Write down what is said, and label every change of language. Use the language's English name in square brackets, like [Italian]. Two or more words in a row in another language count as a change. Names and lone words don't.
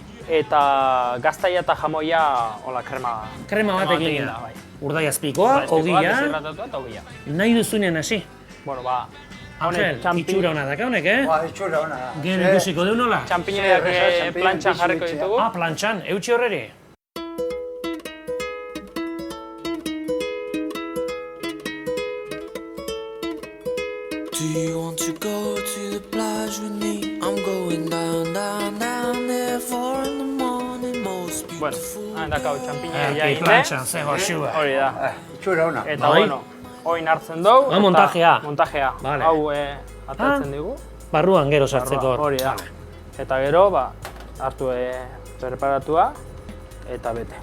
[Basque] Eta gaztaia eta jamoia, hola, krema. Krema bat egin da. Urdai azpikoa, ogia. Deshidratatuta eta ogia. Nahi duzunean hasi. Bueno, Angel, itxura hona daka honek, eh? Itxura hona. Gero ikusiko du nola? Txampiñoiak plantxan jarriko ditugu. Plantxan, eutxi horreri? [English] Do you want to go to the plage with me? I'm going down, down, down there 4 in the morning, most beautiful. [Basque] Bueno, dakau txampiñoia jaime. Plantxan, zego xua. Hori da. Itxura hona. Eta, bueno, oin hartzen dugu. Montajea. Montajea. Hau atatzen digu. Barruan gero sartzeko. Hori da. Eta gero, hartu preparatua eta bete.